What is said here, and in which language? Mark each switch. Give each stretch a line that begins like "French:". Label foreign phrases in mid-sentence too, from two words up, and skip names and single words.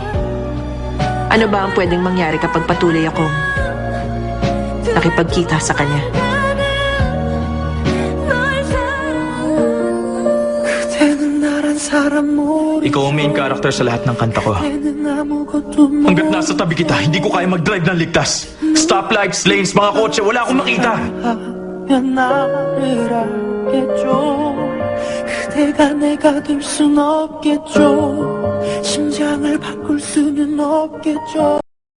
Filipino: Ano ba ang pwedeng mangyari kapag patuloy akong nakipagkita sa kanya? Ikaw ang main character sa lahat ng kanta ko. Hanggat nasa tabi kita, hindi ko kaya mag-drive ng ligtas. Stoplights, lanes, mga kotse, wala akong makita.
Korean: 하면 나를 알겠죠 그대가 내가 될 순 없겠죠 심장을 바꿀 수는 없겠죠